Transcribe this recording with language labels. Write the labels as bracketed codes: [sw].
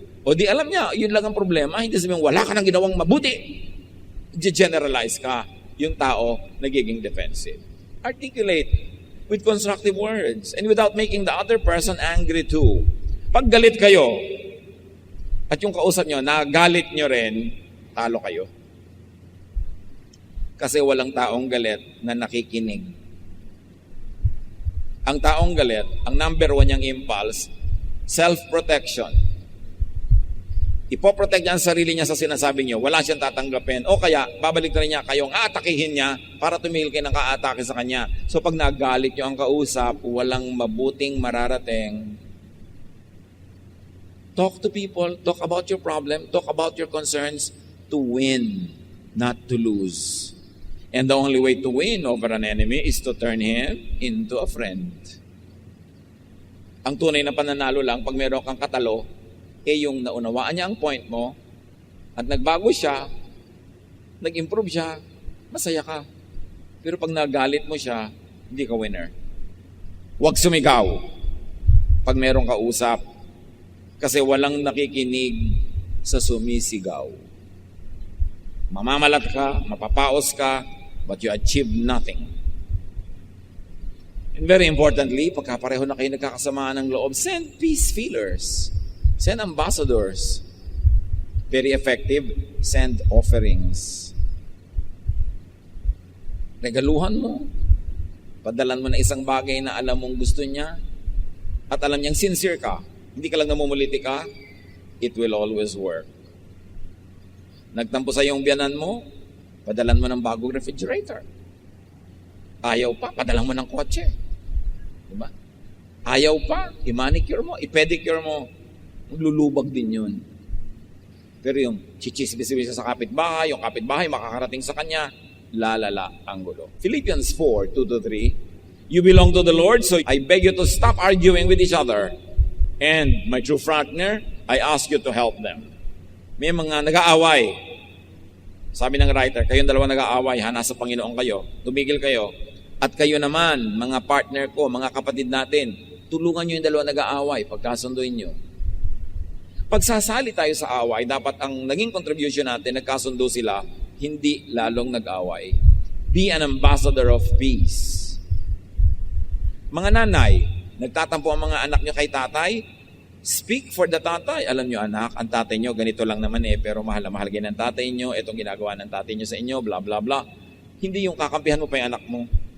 [tl] O di alam niya, yun lang ang problema, hindi sabihin, wala ka nang ginawang mabuti. Generalize ka. yung tao nagiging defensive. [en] Articulate with constructive words and without making the other person angry too. [tl] Pag galit kayo, at yung kausap nyo, nagalit nyo rin, talo kayo. Kasi walang taong galit na nakikinig. Ang taong galit, ang number one niyang impulse, self-protection. Ipoprotect niya ang sarili niya sa sinasabi niyo, wala siyang tatanggapin. O kaya, babalik na rin niya kayong aatakihin niya para tumigil kayo ng kaatake sa kanya. So pag nagalit niyo ang kausap, walang mabuting mararating. [en] Talk to people, talk about your problem, talk about your concerns to win, not to lose. And the only way to win over an enemy is to turn him into a friend. [tl] Ang tunay na pananalo lang pag meron kang katalo, yung naunawaan niya ang point mo at nagbago siya, nag-improve siya, masaya ka. Pero pag nagalit mo siya, hindi ka winner. Huwag sumigaw pag merong kausap kasi walang nakikinig sa sumisigaw. Mamamalat ka, mapapaos ka, [en] but you achieve nothing. And very importantly, [tl] pagka pareho na kayo nagkakasamaan ng loob, [en] send peace feelers. Send ambassadors. Very effective, send offerings. [tl] Regaluhan mo. Padalan mo na isang bagay na alam mong gusto niya at alam niyang sincere ka. Hindi ka lang namumuliti ka, [en] it will always work. [tl] Nagtampo sa iyong biyanan mo, padalan mo ng bagong refrigerator. Ayaw pa, padalan mo ng kotse. Diba? Ayaw pa, i-manicure mo, i-pedicure mo. Maglulubag din yun. Pero yung chichisibis sa kapitbahay, yung kapitbahay makakarating sa kanya, lalala ang gulo. [en] Philippians 4:2-3, you belong to the Lord, so I beg you to stop arguing with each other. And my true partner, I ask you to help them. [tl] May mga nag-aaway. Sabi ng writer, kayong dalawa nag-aaway, nasa Panginoon kayo, tumigil kayo. At kayo naman, mga partner ko, mga kapatid natin, tulungan nyo yung dalawa nag-aaway, pagkasunduin nyo. Pagsasali tayo sa away, dapat ang naging contribution natin, nagkasundo sila, hindi lalong nag-away. [en] Be an ambassador of peace. [tl] Mga nanay, nagtatampo ang mga anak nyo kay tatay, [en] speak for the [tl] tatay. Alam nyo anak, ang tatay nyo ganito lang naman pero mahal na mahal ng tatay nyo, itong ginagawa ng tatay nyo sa inyo, bla bla bla. Hindi yung kakampihan mo pa yung anak mo.